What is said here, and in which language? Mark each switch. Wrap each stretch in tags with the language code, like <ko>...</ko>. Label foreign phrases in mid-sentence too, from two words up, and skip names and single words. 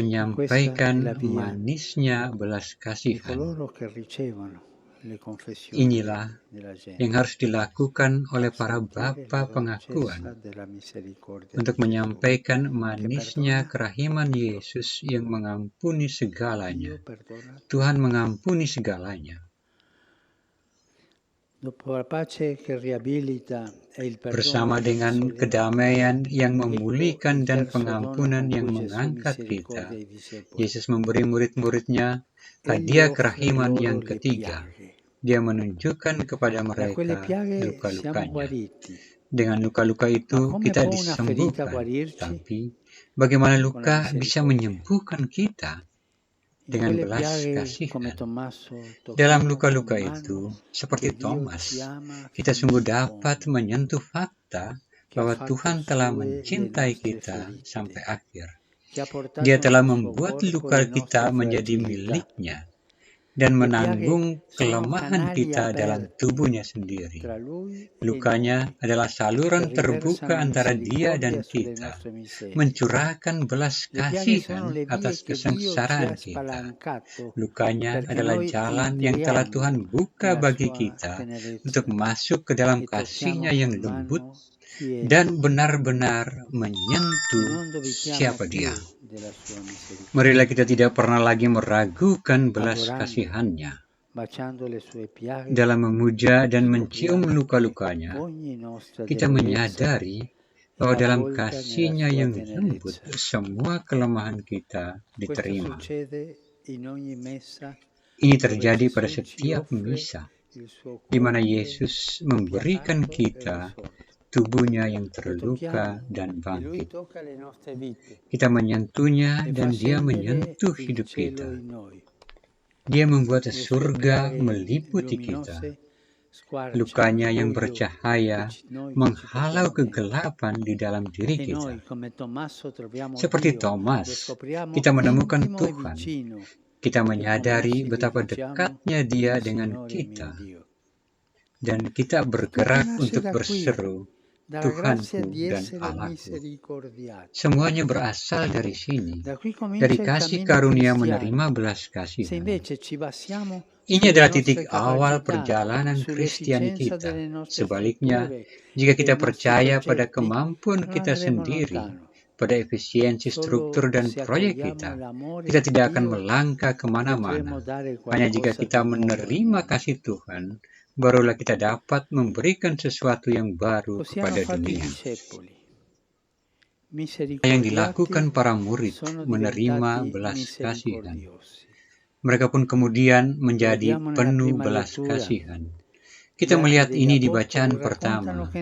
<id>menyampaikan</id> <it>la via</it> <id>manisnya belas di kasihan.</id> <it>coloro che ricevono le confessioni</it> <id>Inilah</id> <it>della gente,</it> <id>yang harus dilakukan oleh</id> <it>far</it> <id>para</id> <it>sentire la</it> <id>bapa</id> <it>dolcezza</it> <id>pengakuan</id> <it>della misericordia</it> <id>untuk</id> <it>di Gesù,</it> <id>menyampaikan</id> <it>che</it> <id>manisnya</id> <it>perdona</it> <id>kerahiman</id> <it>tutto.</it> <id>Yesus yang mengampuni segalanya.</id> <it>Dio perdona tutto.</it> <id>Tuhan mengampuni segalanya.</id> <it>Dopo la pace che riabilita e il perdono</it> <id>Bersama</id> <it>che</it> <id>dengan</id> <it>risolleva,</it> <id>kedamaian yang</id> <it>ecco</it> <id>memulihkan</id> <it>il</it> <id>dan</id> <it>terzo dono</it> <id>pengampunan</id> <it>con</it> <id>yang</id> <it>cui Gesù</it> <id>mengangkat kita,</id> <it>misericordia ai discepoli.</it> <id>Yesus memberi murid-muridnya</id> <it>Egli</it> <id>hadiah</id> <it>offre</it> <id>kerahiman</id> <it>loro</it> <id>yang</id> <it>le</it> <id>ketiga.</id> <it>piaghe.</it> <id>Dia menunjukkan kepada</id> <it>Da quelle</it> <id>mereka</id> <it>piaghe siamo</it> <id>luka-lukanya.</id> <it>guariti.</it> <id>Dengan luka-luka</id> <it>Ma</it> <id>itu</id> <it>come</it> <id>kita</id> <it>può una ferita</it> <id>disembuhkan.</id> <it>guarirci?</it> <id>Tapi bagaimana</id> <it>Con la</it> <id>luka bisa</id> <it>misericordia.</it> <id>menyembuhkan kita?</id> <it>In</it> <id>Dengan</id> <it>quelle</it> <id>belas</id> <it>piaghe, come</it> <id>kasihan.</id> <it>Tommaso,</it> <id>Dalam</id> <it>tocchiamo</it> <id>luka-luka</id> <it>con</it> <id>itu,</id> <it>mano</it> <id>seperti</id> <it>che Dio</it> <id>Thomas,</id> <it>ci ama</it> <id>kita</id> <it>fino</it> <id>sungguh</id> <it>in</it> <id>dapat</id> <it>fondo,</it> <id>menyentuh fakta</id> <it>che ha</it> <id>bahwa</id> <it>fatto</it> <id>Tuhan telah</id> <it>sue le</it> <id>mencintai</id> <it>nostre</it> <id>kita sampai</id> <it>ferite,</it> <id>akhir.</id> <it>che ha portato</it> <id>Dia telah</id> <it>nel suo</it> <id>membuat</id> <it>corpo</it> <id>luka</id> <it>le</it> <id>kita</id> <it>nostre</it> <id>menjadi</id> <it>fragilità.</it> <id>miliknya dan</id> <it>Le piaghe</it> <id>menanggung</id> <it>sono</it> <id>kelemahan</id> <it>canali</it> <id>kita dalam</id> <it>aperti</it> <id>tubuhnya sendiri.</id> <it>tra Lui e</it> <id>Lukanya</id> <it>noi,</it> <id>adalah</id> <it>che</it> <id>saluran terbuka</id> <it>riversano</it> <id>antara Dia dan</id> <it>misericordia sulle</it> <id>kita,</id> <it>nostre miserie.</it> <id>mencurahkan belas</id> <it>Le piaghe sono</it> <id>kasihan</id> <it>le vie</it> <id>atas</id> <it>che Dio ci</it> <id>kesengsaraan</id> <it>ha</it> <id>kita.</id> <it>spalancato</it> <id>Lukanya</id> <it>perché</it> <id>adalah</id> <it>noi</it> <id>jalan yang telah</id> <it>entriamo</it> <id>Tuhan buka</id> <it>nella</it> <id>bagi</id> <it>sua</it> <id>kita</id> <it>tenerezza</it> <id>untuk masuk ke dalam</id> <it>e tocchiamo</it> <id>kasih-Nya yang</id> <it>con</it> <id>lembut</id> <it>mano chi è</it> <id>dan</id> <it>Lui</it> <id>benar-benar</id> <it>e</it> <id>menyentuh</id> <it>non dubitiamo</it> <id>siapa</id> <it>più</it> <id>Dia.</id> <it>della sua misericordia,</it> <id>Marilah kita tidak pernah lagi meragukan belas</id> <it>adorando,</it> <id>kasihan-Nya.</id> <it>baciando le sue piaghe,</it> <id>Dalam memuja dan mencium</id> <it>scopriamo che</it> <id>luka-lukanya,</id> <it>ogni nostra</it> <id>kita</id> <it>debolezza</it> <id>menyadari</id> <it>è</it> <id>bahwa dalam</id> <it>avvolta nella</it> <id>kasih-Nya</id> <it>sua</it> <id>yang lembut,</id> <it>tenerezza.</it> <id>semua kelemahan kita</id> <it>Questo</it> <id>diterima.</id> <it>succede in ogni messa</it> <id>Ini</id> <it>dove</it> <id>terjadi pada</id> <it>Gesù ci</it> <id>setiap</id> <it>offre</it> <id>misa,</id> <it>il suo</it> <id>di mana</id> <it>corpo</it> <id>Yesus memberikan</id> <it>piagato e</it> <id>kita</id> <it>risorto.</it> <id>tubuhnya yang</id> <it>Lo</it> <id>terluka</id> <it>tocchiamo</it> <id>dan</id> <it>e Lui</it> <id>bangkit.</id> <it>tocca le nostre vite</it> <id>Kita menyentuhnya</id> <it>e fa</it> <id>dan Dia</id> <it>scendere</it> <id>menyentuh</id> <it>il</it> <id>hidup</id> <it>cielo</it> <id>kita.</id> <it>in noi.</it> <id>Dia membuat</id> <it>Le sue</it> <id>surga</id> <it>piaghe</it> <id>meliputi kita.</id> <it>luminose squarciano</it> <id>Lukanya</id> <it>il</it> <id>yang</id> <it>buio</it> <id>bercahaya</id> <it>che noi che ci</it> <id>menghalau</id> <it>portiamo dentro.</it> <id>kegelapan di dalam diri</id> <it>E</it> <id>kita.</id> <it>noi, come Tommaso, troviamo</it> <id>Seperti</id> <it>Dio, lo</it> <id>Thomas,</id> <it>scopriamo</it> <id>kita menemukan</id> <it>intimo e</it> <id>Tuhan.</id> <it>vicino.</it> <id>Kita</id> <it>E con</it> <id>menyadari</id> <it>noi ci</it> <id>betapa</id> <it>rifugiamo</it> <id>dekatnya Dia</id> <it>nel</it> <id>dengan</id> <it>Signore</it> <id>kita.</id> <it>mio Dio.</it> <id>Dan kita</id> <it>E tutto</it> <id>bergerak</id> <it>nasce</it> <id>untuk</id> <it>da qui,</it> <id>berseru,</id> <it>dalla grazia</it> <id>Tuhanku</id> <it>di</it> <id>dan</id> <it>essere</it> <id>Allahku.</id> <it>misericordiati.</it> <id>Semuanya berasal dari sini,</id> <it>Da qui</it> <id>dari</id> <it>comincia il</it> <id>kasih</id> <it>cammino</it> <id>karunia</id> <it>cristiano.</it> <id>menerima belas</id> <it>Se</it> <id>kasihan.</id> <it>invece ci basiamo</it> <id>Ini</id> <it>sulle</it> <id>adalah</id> <it>nostre</it> <id>titik awal</id> <it>capacità,</it> <id>perjalanan Kristiani</id> <it>sull'efficienza</it> <id>kita.</id> <it>delle nostre</it> <id>Sebaliknya,</id> <it>strutture,</it> <id>jika</id> <it>dei</it> <id>kita</id> <it>nostri</it> <id>percaya pada</id> <it>progetti,</it> <id>kemampuan</id> <it>non</it> <id>kita</id> <it>andremo</it> <id>sendiri,</id> <it>lontano.</it> <id>pada efisiensi struktur</id> <it>Solo</it> <id>dan</id> <it>se</it> <id>proyek</id> <it>accogliamo</it> <id>kita,</id> <it>l'amore</it> <id>kita</id> <it>di</it> <id>tidak akan</id> <it>Dio</it> <id>melangkah</id> <it>potremo</it> <id>kemana-mana.</id> <it>dare</it> <id>Hanya jika</id> <it>qualcosa</it> <id>kita</id> <it>di nuovo al</it> <id>menerima</id> <it>mondo.</it> <id>kasih Tuhan, barulah kita dapat memberikan sesuatu yang baru</id> <it>Così hanno</it> <id>kepada</id> <it>fatto i</it> <id>dunia.</id> <it>discepoli.</it> <id>yang dilakukan</id> <it>misericordiati</it> <id>para murid</id> <it>sono</it> <id>menerima</id> <it>diventati</it> <id>belas kasihan.</id> <it>misericordiosi.</it> <id>Mereka pun kemudian</id> <it>Lo</it> <id>menjadi</id> <it>vediamo nella</it> <id>penuh</id> <it>prima</it> <id>belas</id> <it>lettura.</it> <id>kasihan.</id> <it>Gli</it> <id>Kita</id> <it>atti</it> <id>melihat</id> <it>degli</it> <id>ini di</id> <it>Apostoli</it> <id>bacaan</id> <it>raccontano</it> <id>pertama.</id>